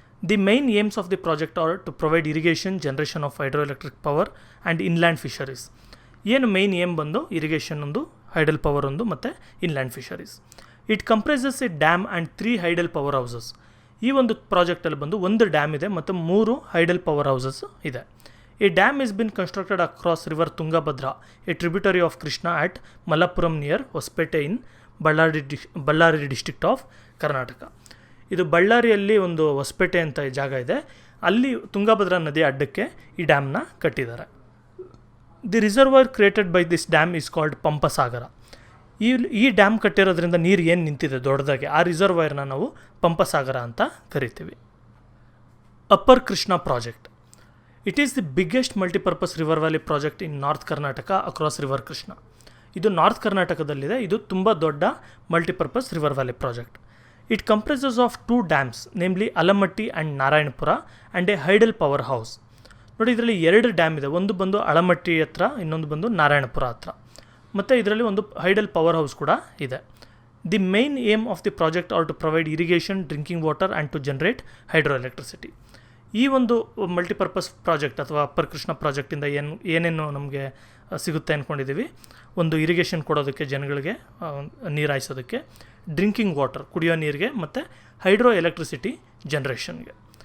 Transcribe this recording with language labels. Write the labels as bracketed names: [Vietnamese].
[English] The main aims of the project are to provide irrigation, generation of hydro electric power and inland fisheries. [Kannada] ಏನು main aim ಬಂದು irrigation ಒಂದು, hydel power ಒಂದು, ಮತ್ತು inland fisheries. [English] It comprises a dam and 3 hydel power houses. [Kannada] ಈ ಒಂದು ಪ್ರಾಜೆಕ್ಟಲ್ಲಿ ಬಂದು 1 dam ಇದೆ ಮತ್ತು 3 ಹೈಡಲ್ ಪವರ್ ಹೌಸಸ್ ಇದೆ. [English] A dam has been constructed across river Tungabhadra, a tributary of Krishna at Malappuram near Hospete in Ballari district of Karnataka. [Kannada] ಇದು ಬಳ್ಳಾರಿಯಲ್ಲಿ ಒಂದು ಹೊಸಪೇಟೆ ಅಂತ ಜಾಗ ಇದೆ, ಅಲ್ಲಿ ತುಂಗಭದ್ರಾ ನದಿ ಅಡ್ಡಕ್ಕೆ ಈ ಡ್ಯಾಮ್ನ ಕಟ್ಟಿದ್ದಾರೆ. [English] The reservoir created by this dam is called Pampasagar. [Kannada] ಈ ಡ್ಯಾಮ್ ಕಟ್ಟಿರೋದ್ರಿಂದ ನೀರು ಏನು ನಿಂತಿದೆ ದೊಡ್ಡದಾಗಿ, ಆ ರಿಸರ್ವಾಯರ್ನ ನಾವು ಪಂಪಸಾಗರ ಅಂತ ಕರಿತೀವಿ. [English] Upper Krishna project. It is the biggest multipurpose river valley project in north Karnataka across river Krishna. [Kannada] ಇದು ನಾರ್ತ್ ಕರ್ನಾಟಕದಲ್ಲಿದೆ. ಇದು ತುಂಬ ದೊಡ್ಡ multipurpose river valley project. [English] It comprises of 2 dams, namely Alamatti and Narayanpura, and a hydel power house. [Kannada] ನೋಡಿ ಇದರಲ್ಲಿ 2 dam ಇದೆ, ಒಂದು ಬಂದು ಅಳಮಟ್ಟಿ ಹತ್ರ, ಇನ್ನೊಂದು ಬಂದು ನಾರಾಯಣಪುರ ಹತ್ರ, ಮತ್ತು ಇದರಲ್ಲಿ ಒಂದು ಹೈಡಲ್ ಪವರ್ ಹೌಸ್ ಕೂಡ ಇದೆ. [English] The main aim of the project are to provide irrigation, drinking water and to generate hydro electricity. [Kannada] ಈ ಒಂದು ಮಲ್ಟಿಪರ್ಪಸ್ ಪ್ರಾಜೆಕ್ಟ್ ಅಥವಾ ಅಪ್ಪರ್ ಕೃಷ್ಣ ಪ್ರಾಜೆಕ್ಟಿಂದ ಏನೇನು ನಮಗೆ ಸಿಗುತ್ತೆ ಅಂದ್ಕೊಂಡಿದ್ದೀವಿ, ಒಂದು ಇರಿಗೇಷನ್ ಕೊಡೋದಕ್ಕೆ ಜನಗಳಿಗೆ, ನೀರು ಹಾಯಿಸೋದಕ್ಕೆ, ಡ್ರಿಂಕಿಂಗ್ ವಾಟರ್ ಕುಡಿಯೋ ನೀರಿಗೆ, ಮತ್ತು ಹೈಡ್ರೋ ಎಲೆಕ್ಟ್ರಿಸಿಟಿ ಜನ್ರೇಷನ್ಗೆ.